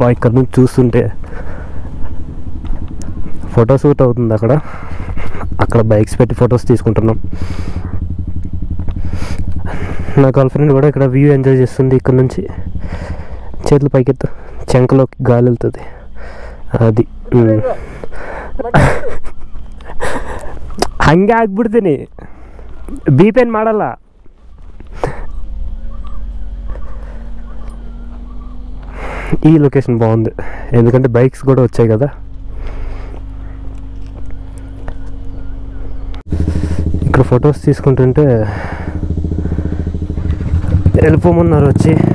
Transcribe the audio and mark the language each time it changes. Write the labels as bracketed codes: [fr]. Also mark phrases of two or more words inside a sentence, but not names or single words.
[te] ఇక్కడ నుంచి చూస్తుంటే ఫోటో షూట్ అవుతుంది. అక్కడ బైక్స్ పెట్టి ఫొటోస్ తీసుకుంటున్నాం. నా గర్ల్ ఫ్రెండ్ కూడా ఇక్కడ వ్యూ ఎంజాయ్ చేస్తుంది. ఇక్కడ నుంచి చేతులు పైకెత్తు, చెంకలోకి గాలి వెళ్తుంది. [kn] అది ಹಂಗೆ ಆಗ್ಬಿಡ್ತೀನಿ, ಬೀಪೇನ್ ಮಾಡಲ್ಲ. [te] ఈ లొకేషన్ బాగుంది ఎందుకంటే బైక్స్ కూడా వచ్చాయి కదా. ఇక్కడ ఫొటోస్ తీసుకుంటుంటే వెళ్ళిపోమన్నారు వచ్చి.